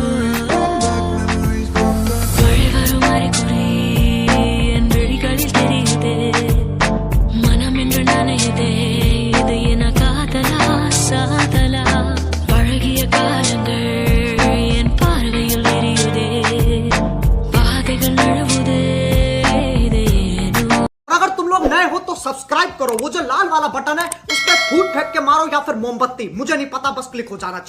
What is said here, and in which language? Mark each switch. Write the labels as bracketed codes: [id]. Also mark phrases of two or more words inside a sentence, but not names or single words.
[ta] மழை வரும் அறிகுறி என் விழிகளில் தெரியுதே மனம் என்று நனையுதே இது என காதலா சாதலா பழகிய காலங்கள் என் பார்வையில் விரியுதே பாதைகள் நழுவுதே [hi] अगर तुम लोग नए हो तो सब्सक्राइब करो, वो जो लाल वाला बटन है उस पर फूट फेंक के मारो या फिर मोमबत्ती, मुझे नहीं पता, बस क्लिक हो जाना चाहिए।